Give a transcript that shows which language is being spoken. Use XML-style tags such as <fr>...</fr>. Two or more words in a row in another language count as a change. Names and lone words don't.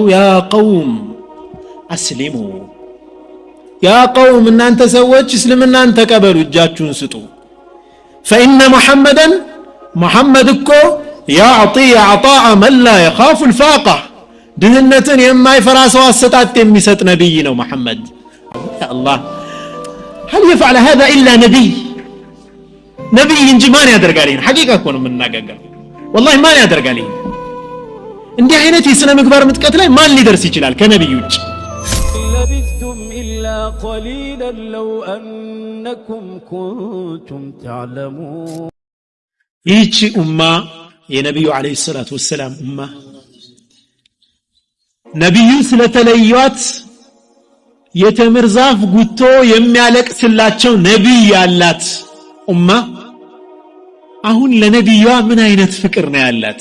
<ar>يا قوم أسلموا፣ يا قوم</ar> <am>እናንተ ሰዎች እስልምናን ተቀበሉ፣ እጃችሁን ስጡ።</am> <ar>فإن محمدا፣</ar> <am>ሙሐመድ እኮ</am> <ar>يعطي عطاء من لا يخاف الفاقة፣</ar> <am>ድህነትን የማይፈራ ሰው አሰጣጥ የሚሰጥ ነቢይ ነው ሙሐመድ።</am> <ar>يا الله هل يفعل هذا إلا نبي؟</ar> <am>نبي እንጂ ማን ያደርጋል? ይሄን ሐቂቃ እኮ ነው የምናገረው። والله ማን ያደርጋል? ይሄን እንዲህ አይነት የሥነ ምግባር ምጥቀት ላይ ማን ሊደርስ ይችላል ከነብዩ ውጭ?</am> <ar>لبثتم إلا قليلا لو أنكم كنتم تعلمون።</ar> <am>ይህች ኡማ የነብዩ</am> <ar>عليه الصلاة والسلام</ar> <am>ኡማ ነብዩ ስለተለዩት የተምር ዛፍ ጉቶ የሚያለቅስላቸው ነብይ ያላት ኡማ አሁን ለነብዩዋ ምን አይነት ፍቅር ነው ያላት?</am>